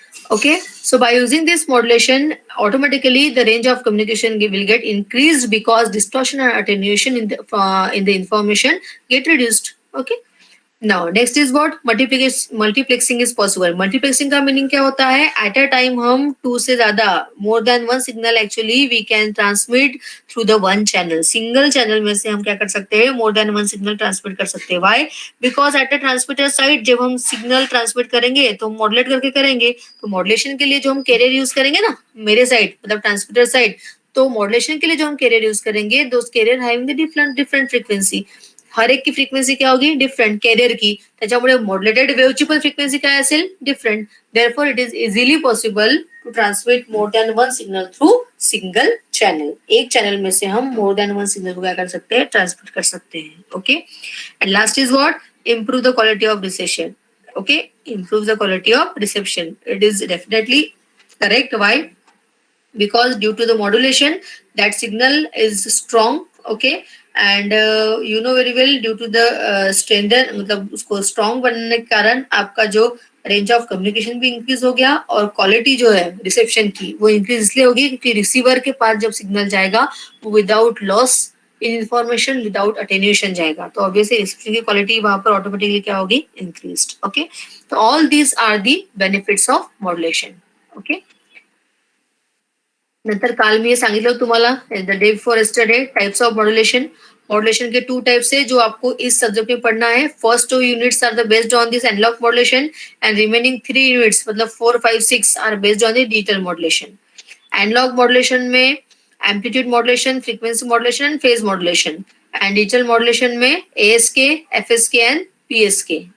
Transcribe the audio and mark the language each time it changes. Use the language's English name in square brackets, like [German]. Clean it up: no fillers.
[English] Okay, so by using this modulation, automatically the range of communication will get increased because distortion and attenuation in the information get reduced. Okay. Now next is what multiplexing is possible. Multiplexing [Hindi] का meaning क्या होता है, [English] At a time हम two से ज्यादा more than one signal actually we can transmit through the one channel. [Hindi] Single channel में से हम क्या कर सकते हैं, [English] more than one signal [Hindi] transmit कर सकते हैं। Why? Because at a transmitter side जब हम सिग्नल ट्रांसमिट करेंगे तो मॉडुलेट करके करेंगे, तो मॉडुलेशन के लिए जो हम कैरियर यूज करेंगे ना, मेरे साइड मतलब ट्रांसमीटर साइड, तो मॉडुलेशन के लिए जो हम कैरियर यूज करेंगे [English] Those carrier having the different different frequency. [Hindi] हर एक की फ्रिक्वेन्सी क्या होगी, डिफरंट कॅरियर की, [Marathi] त्याच्यामुळे मॉड्युलेटेड वेव्हची पण फ्रिक्वेन्सी काय असेल, different. [English] Therefore it is easily possible to transmit more than one signal through single channel. [Hindi] एक चैनल में से हम [English] more than one signal [Hindi] को क्या कर सकते हैं, ट्रांसमिट कर सकते हैं। [English] Okay, and last is what, improve the quality of reception. Okay, improve the quality of reception. It is definitely correct. Why? Because due to the modulation that signal is strong. Okay, and you know very well due to the strengthen [Hindi] मतलब उसको strong बनने के कारण आपका जो range of communication भी increase हो गया और क्वालिटी जो है रिसेप्शन की वो इंक्रीज इसलिए होगी क्योंकि रिसीवर के पास जब सिग्नल जाएगा वो without loss in information without attenuation जाएगा, तो ऑब्वियसली रिसेप्शन की क्वालिटी वहां पर ऑटोमेटिकली क्या होगी, इंक्रीज्ड। [English] Okay, तो all these are the benefits of modulation. Okay, [Marathi] नंतर काल मी हे सांगितलं तुम्हाला [English] The day before yesterday types of modulation. [Hindi] Modulation के टू टाइप्स है जो आपको इस सब्जेक्ट में पढ़ना है। [English] First two units are the based on this analog modulation and remaining three units मतलब 4, 5, 6 are based on the digital modulation. [Hindi] Analogue modulation में amplitude modulation, frequency modulation and phase modulation, and digital modulation में ask, FSK and PSK.